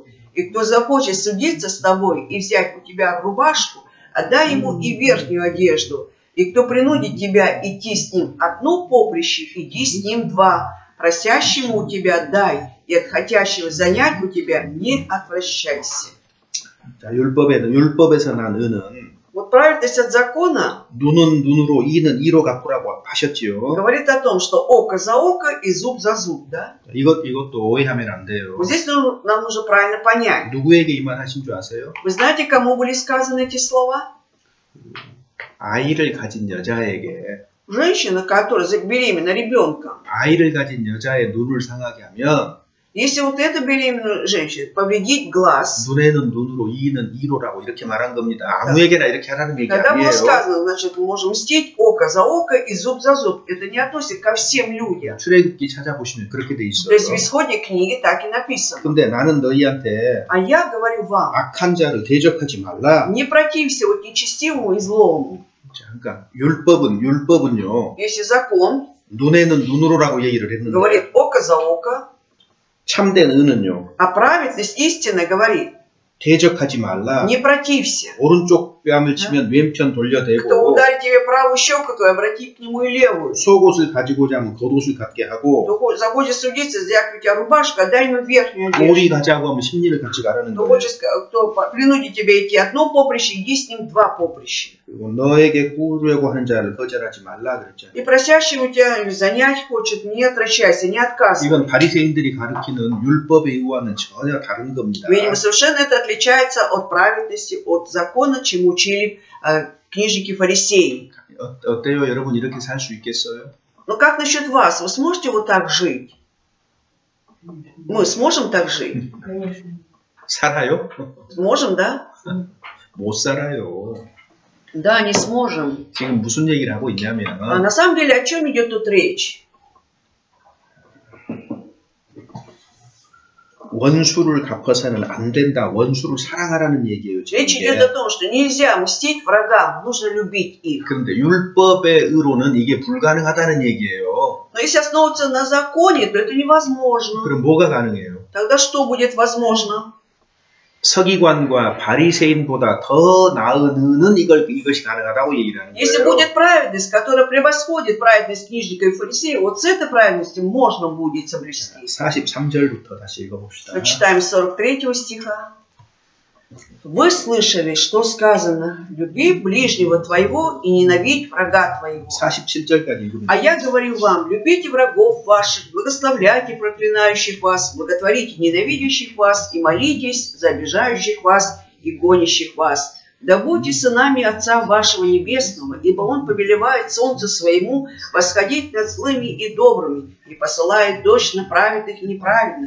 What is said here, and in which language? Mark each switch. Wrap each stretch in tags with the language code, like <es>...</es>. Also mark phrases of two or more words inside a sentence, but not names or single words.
<ru>И кто захочет судиться с тобой и взять у тебя рубашку, отдай ему и верхнюю одежду. И кто принудит тебя идти с ним одно поприще, иди с ним два. Просящему у тебя дай, и от хотящего занять у тебя не отвращайся.</ru> <ko>자, 율법에서 난 의는</ko> <ru>Вот праведность от закона</ru> <ko>눈은 눈으로 이는 이로 갚으라고 하셨지요.</ko> <ru>говорит о том, что око за око и зуб за зуб, да?</ru> <ko>이것도 오해하면 안 돼요.</ko> <ru>Вот здесь нам нужно правильно понять.</ru> <ko>누구에게 이 말 하신 줄 아세요?</ko> <ru>Вы знаете, кому были сказаны эти слова?</ru> <ko>아이를 가진 여자에게</ko> <ru>Женщина, которая беременна ребенком.</ru> <ko>아이를 가진 여자의 눈을 상하게 하면</ko> <ru>Если вот эта беременная женщина повредить глаз,</ru> <ko>눈에는 눈으로 이는 이로라고 이렇게 말한 겁니다. 아무에게나 이렇게 하라는 얘기</ko> <ru>когда было</ru> <ko>아니에요.</ko> <ru>сказано, значит, мы можем мстить око за око и зуб за зуб. Это не относится ко всем людям.</ru> <ko>출애굽기 찾아보시면 그렇게 돼</ko> <ru>То есть в</ru> <ko>있어요.</ko> <ru>исходе книги так и написано.</ru> <ko>근데 나는 너희한테</ko> <ru>А я говорю вам,</ru> <ko>악한 자를 대적하지 말라.</ko> <ru>не протився вот нечестивому и злому.</ru> <ko>자, 그러니까 율법은요.</ko> <ru>Если закон</ru> <ko>눈에는 눈으로라고 얘기를 했는데</ko> <ru>говорит око за око,</ru> <ko>참된 의는요.</ko> <ru>а праведность истина говорит,</ru> <ko>대적하지 말라.</ko> <ru>не протився.</ru> <ko>오른쪽 뺨을 치면 왼편</ko> <ru>Кто</ru> <ko>돌려대고</ko> <ru>ударит тебе правую щеку, то обрати к нему и левую.</ru> <ko>속옷을 가지고자 하면 겉옷을 갖게 하고</ko> <ru>Кто захочет судиться, взять у тебя рубашку, отдай ему верхнюю одежду.</ru> <ko>우리 가자고 하면 심리를 같이 가라는</ko> <ru>Кто</ru> <ko>거예요.</ko> <ru>хочет, кто принудит тебя идти одно поприще, иди с ним два поприща.</ru> <ko>그리고 너에게 꾸려고 하는 자를 거절하지 말라 그랬잖아요.</ko> <ru>И просящему тебя занять хочет, не отвращайся, не отказывай.</ru> <ko>이건 바리새인들이 가르치는 율법의 의와는 전혀 다른 겁니다.</ko> <ru>Видимо, совершенно это отличается от праведности, от закона, чему учили книжники фарисеи.</ru> <ko>어때요? 여러분 이렇게 살 수 있겠어요?</ko> <ru>Но как насчет вас? Вы сможете вот так жить? Мы сможем так жить?</ru> <ko>살아요?</ko> <ru>Сможем, да?</ru> <ko>못 살아요.</ko> <ru>Да, не сможем.</ru> <ko>지금 무슨 얘기를 하고 있냐면</ko> <ru>А на самом деле о чем идет тут речь?</ru> <ko>원수를 갚아서는 안 된다. 원수를 사랑하라는 얘기예요. 지금</ko> <ru>Речь идет о том, что нельзя мстить врагам, нужно любить их.</ru> <ko>그런데 율법의 의로는 이게 불가능하다는 얘기예요.</ko> <ru>Но если основываться на законе, то это невозможно.</ru> <ko>그럼 뭐가 가능해요?</ko> <ru>Тогда что будет возможно?</ru> <ko>서기관과 바리새인보다 더 나은 의는 이것이 가능하다고 얘기를 하는</ko> <ru>Если</ru> <ko>거예요.</ko> <ru>будет праведность, которая превосходит праведность книжников и фарисеев, вот с этой праведностью можно будет соблюсти.</ru> <ko>43절부터 다시 읽어봅시다.</ko> <ru>Прочитаем 43 стиха. Вы слышали, что сказано: люби ближнего твоего и ненавидь врага твоего.</ru> <ko>47절까지 읽으면</ko> <ru>А я говорю вам, любите врагов ваших, благословляйте проклинающих вас, благотворите ненавидящих вас и молитесь за обижающих вас и гонящих вас. Да будьте сынами Отца вашего Небесного, ибо Он повелевает солнцу своему восходить над злыми и добрыми и посылает дождь на праведных и неправедных.</ru>